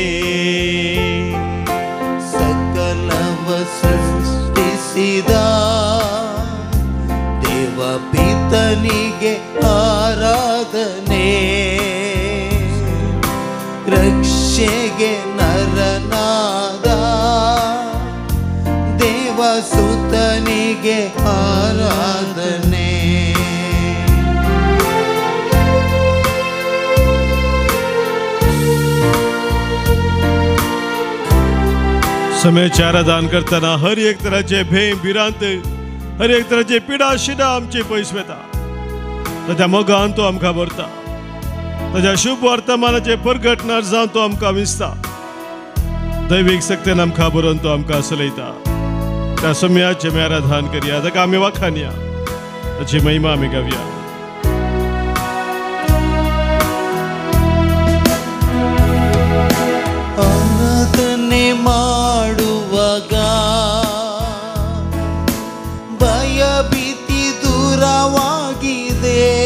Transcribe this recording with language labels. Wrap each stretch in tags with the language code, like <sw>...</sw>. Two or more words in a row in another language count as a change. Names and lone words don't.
<kn>ಸಕಲವ ಸೃಷ್ಟಿಸಿದ ದೇವ ಪಿತನಿಗೆ ಆರಾಧನೆ, ರಕ್ಷೆಗೆ ನರನಾದ ದೇವಸುತನಿಗೆ ಆರಾಧನೆ.</kn> <kok>समयाचे आराधन करताना हर एक तराचे भेम भिरांत, हर एक तराचे पिडा शिडा आमची पयस वेता. ताच्या मोगान तो आमकां भरता, ताच्या शुभ वर्तमानाचे परगटणार जावन तो आमकां विसता. दैवीक सक्तीन आमकां बरोवन तो आमकां चलयता. त्या समयाचे आमी आराधन करया, ताका आमी वाखाणया, ताची महिमा आमी गावया.</kok> <kn>ಆರಾಧನೆ ಮಾಡುವಾಗ ಭಯ ಭೀತಿ ದೂರವಾಗಿದೆ,</kn>